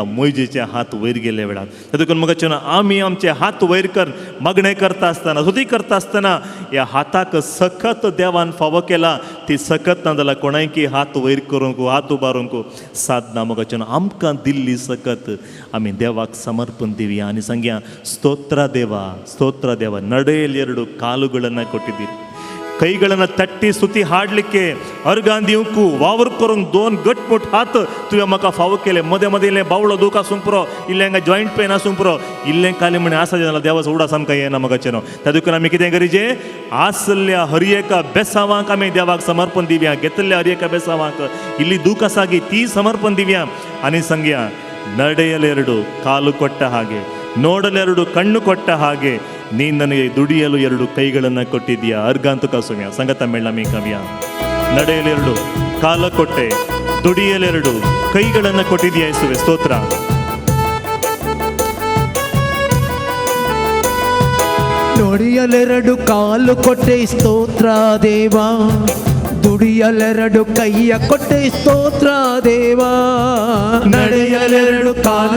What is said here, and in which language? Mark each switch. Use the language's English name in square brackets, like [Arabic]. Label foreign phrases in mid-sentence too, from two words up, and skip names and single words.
[Konkani] मोयजेचे हात वयर गेले वेळार. तातूंत मगच्यान आमी आमचे हात वयर कर मागणें करता आसतना, स्तुती करता आसतना ह्या हाताक सकत देवान फावो केला. ती सकत ना जाल्यार कोणायकी हात वयर करूंक, हात उबारूंक साधना. मगच्यान आमकां दिल्ली सकत आमी देवाक समर्पण दिवया आनी सांगया [Kannada] ಸ್ತೋತ್ರ ದೇವ, ಸ್ತೋತ್ರ ದೇವ. ನಡೆಯಲು ಎರಡು ಕಾಲುಗಳನ್ನು ಕೊಟ್ಟಿದ್ದೀರಿ, ಕೈಗಳನ್ನು ತಟ್ಟಿ ಸ್ತುತಿ ಹಾಡಲಿಕ್ಕೆ, [Konkani] अर्गां दिवंक, वावर करूंक दोन घटमूट हात तुवें म्हाका फावो केले. मदें मदें इल्लें बावळो दूख आसूंक पुरो, इल्लें हांगा [English] joint pain [Konkani] आसूंक पुरो, इल्लें काली म्हण आसा जाल्यार देवाचो उडास आमकां येना मगच्यान. तातूंत आमी कितें करीचें आसल्या हर एका बेसावांक आमी देवाक समर्पण दिवया. घेतल्या हर एका बेसावांक इल्ली दूख आसा गी ती समर्पण दिवया आनी सांगया [Kannada] ನಡೆಯಲೆರಡು ಕಾಲು ಕೊಟ್ಟ ಹಾಗೆ, ನೋಡಲೆರಡು ಕಣ್ಣು ಕೊಟ್ಟ ಹಾಗೆ ನೀನು ನನಗೆ ದುಡಿಯಲು ಎರಡು ಕೈಗಳನ್ನು ಕೊಟ್ಟಿದ್ದೀಯಾ. [Konkani] अर्गां तुका सोम्या. संगता मेळ्ळा मी कव्या. [Kannada] ನಡೆಯಲೆರಡು ಕಾಲ ಕೊಟ್ಟೆ, ದುಡಿಯಲೆರಡು ಕೈಗಳನ್ನು ಕೊಟ್ಟಿದೆಯಾ ಯೇಸುವೆ, ಸ್ತೋತ್ರ. ನುಡಿಯಲೆರಡು ಕಾಲು ಕೊಟ್ಟೆ ಸ್ತೋತ್ರ ದೇವಾ, ದುಡಿಯಲೆರಡು ಕೈಯ ಕೊಟ್ಟೆ ಸ್ತೋತ್ರ ದೇವಾ, ನಡೆಯಲೆರಡು ಕಾಲ